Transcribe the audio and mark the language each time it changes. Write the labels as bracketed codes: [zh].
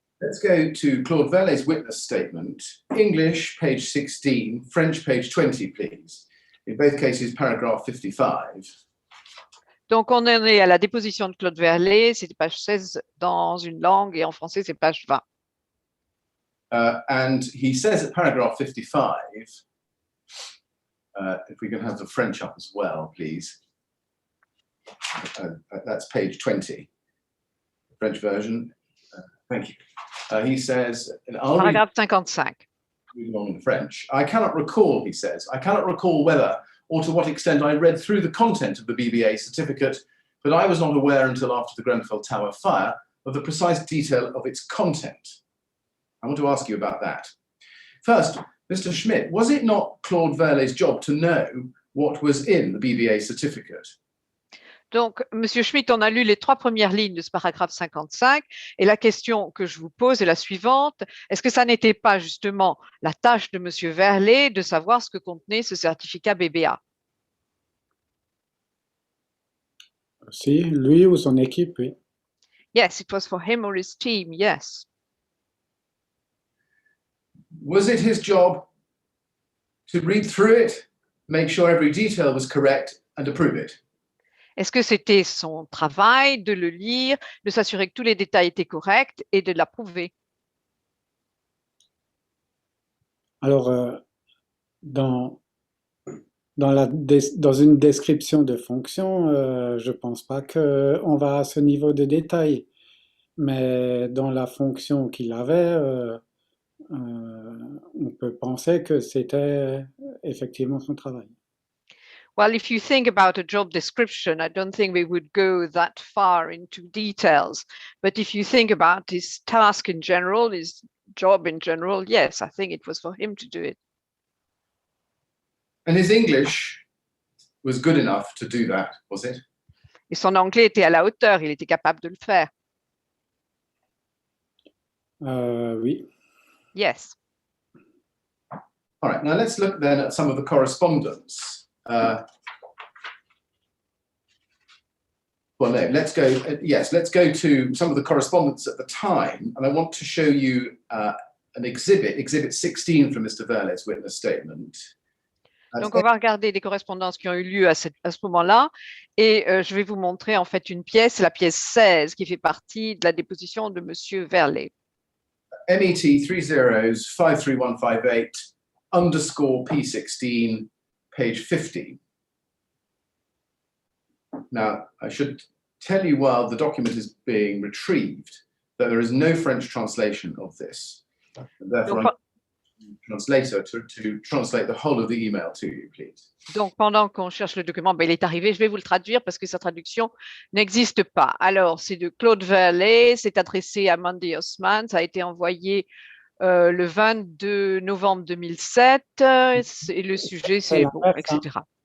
[en] Let's go to Claude Verlet's witness statement. English, page 16, French, page 20, please. In both cases, paragraph 55. [fr] Donc, on en est à la déposition de Claude Verlet, c'est page 16 dans une langue et en français, c'est page 20. [en] And he says at paragraph 55, if we can have the French up as well, please. That's page 20, French version. Thank you. He says, and I'll read [fr] Paragraphe 55. [en] along in French. I cannot recall, he says, I cannot recall whether or to what extent I read through the content of the BBA certificate, but I was not aware until after the Grenfell Tower fire of the precise detail of its content. I want to ask you about that. First, Mr. Schmidt, was it not Claude Verlet's job to know what was in the BBA certificate? [fr] Donc, Monsieur Schmidt, on a lu les 3 premières lignes de ce paragraphe 55 et la question que je vous pose est la suivante. Est-ce que ça n'était pas justement la tâche de Monsieur Verlet de savoir ce que contenait ce certificat BBA? Si, lui ou son équipe, oui. [en] Yes, it was for him or his team, yes. Was it his job to read through it, make sure every detail was correct, and approve it? [fr] Est-ce que c'était son travail de le lire, de s'assurer que tous les détails étaient corrects et de l'approuver? Alors, dans une description de fonction, je pense pas qu'on va à ce niveau de détail. Mais dans la fonction qu'il avait, on peut penser que c'était effectivement son travail. [en] Well, if you think about a job description, I don't think we would go that far into details. But if you think about his task in general, his job in general, yes, I think it was for him to do it. And his English was good enough to do that, was it? [fr] Et son anglais était à la hauteur, il était capable de le faire. Oui. [en] Yes. All right, now let's look then at some of the correspondence. Well, no, let's go to some of the correspondence at the time. And I want to show you an exhibit 16 from Mr. Verlet's witness statement. [fr] Donc, on va regarder les correspondances qui ont eu lieu à ce moment-là. Et je vais vous montrer en fait une pièce, la pièce 16, qui fait partie de la déposition de Monsieur Verlet. [en] MET 3053158 _ P16, page 50. Now, I should tell you while the document is being retrieved that there is no French translation of this. Therefore, I'm translator to translate the whole of the email to you, please. [fr] Donc, pendant qu'on cherche le document, il est arrivé, je vais vous le traduire parce que sa traduction n'existe pas. Alors, c'est de Claude Verlet, c'est adressé à Mandy Haussmann, ça a été envoyé le 22 novembre 2007, et le sujet, c'est bon, etc.